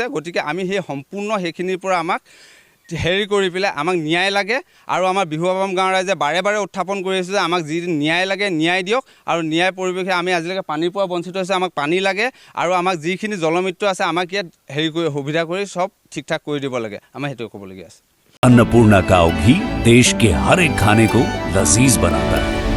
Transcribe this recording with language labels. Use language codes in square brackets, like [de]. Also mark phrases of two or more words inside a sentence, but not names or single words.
[as] গতিকে আমি সেই সম্পূৰ্ণ সেইখিনিৰ পৰা আমাক হেৰি কৰি পেলাই আমাক ন্যায় লাগে, আৰু আমাৰ বিহুৱাবাম গাঁৱৰ ৰাইজে বাৰে বাৰে উত্থাপন কৰি আছোঁ যে আমাক যি ন্যায় লাগে ন্যায় দিয়ক, আৰু ন্যায় পৰিৱেশে আমি আজিলৈকে পানীৰ পৰা বঞ্চিত হৈছে, আমাক পানী লাগে, আৰু আমাক যিখিনি জলমিত্ৰ আছে আমাক ইয়াত হেৰি কৰি সুবিধা কৰি চব ঠিক ঠাক কৰি দিব লাগে, আমাৰ সেইটোৱে ক'বলগীয়া আছে। [hi] अन्नपूर्णा काव घी देश के हर एक खाने को लजीज बनाता है।